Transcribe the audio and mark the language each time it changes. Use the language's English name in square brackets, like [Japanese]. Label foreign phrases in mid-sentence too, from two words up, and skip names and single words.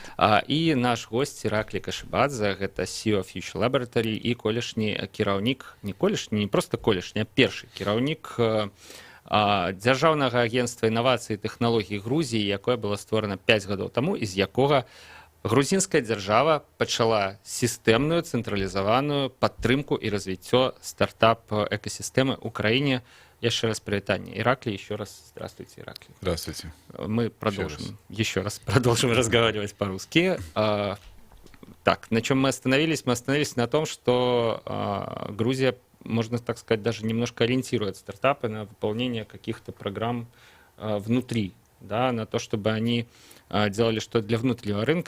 [Belarusian] І наш госць Іраклі Кашыбадзе, гэта CEO Future Laboratory і колішні кіраўнік, не колішні, не просто колішні, а першы кіраўнік дзяржаўнага агенцтва інавацый і тэхналогій Грузіі, якое было створана 5 гадоў таму, і з якога грузінская дзяржава пачала сістэмную цэнтралізаваную падтрымку і развіццё стартап-экасістэмы ў краіне. [Russian] Еще раз привитание. Ираклий, еще раз здравствуйте, Ираклий. Здравствуйте. Мы продолжим, еще раз продолжим разговаривать по-русски. Так, на чем мы остановились? Мы остановились на том, что Грузия, можно так сказать, даже немножко ориентирует стартапы на выполнение каких-то программ внутри, да, на то, чтобы они делали что-то для внутреннего рынка.